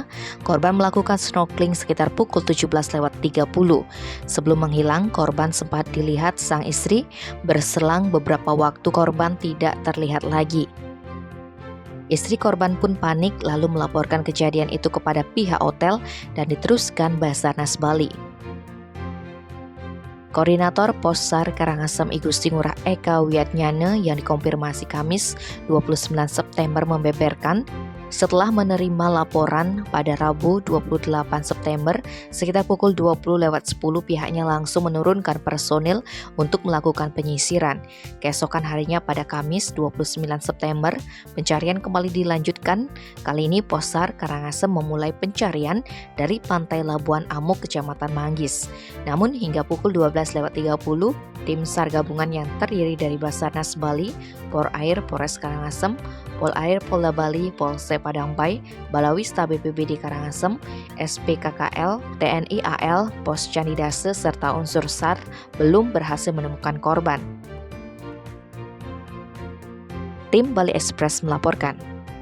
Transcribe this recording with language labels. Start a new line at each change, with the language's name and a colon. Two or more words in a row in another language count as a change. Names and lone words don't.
Indonesian: Korban melakukan snorkeling sekitar pukul 17.30. Sebelum menghilang, korban sempat dilihat sang istri. Berselang beberapa waktu, korban tidak terlihat lagi. Istri korban pun panik lalu melaporkan kejadian itu kepada pihak hotel dan diteruskan Basarnas Bali. Koordinator Pos SAR Karangasem I Gusti Ngurah Eka Wiatnyana yang dikonfirmasi Kamis 29 September membeberkan, setelah menerima laporan pada Rabu 28 September sekitar pukul 20.10 pihaknya langsung menurunkan personil untuk melakukan penyisiran. Keesokan harinya pada Kamis 29 September pencarian kembali dilanjutkan. Kali ini Pos SAR Karangasem memulai pencarian dari Pantai Labuan Amuk, Kecamatan Manggis. Namun hingga pukul 12.30 tim SAR gabungan yang terdiri dari Basarnas Bali, Porair Polres Karangasem, Polair Polda Bali, Polsek Padangbai, Balawista BPBD Karangasem, SPKKL, TNI AL, Pos Candidase, serta unsur SAR belum berhasil menemukan korban. Tim Bali Express melaporkan.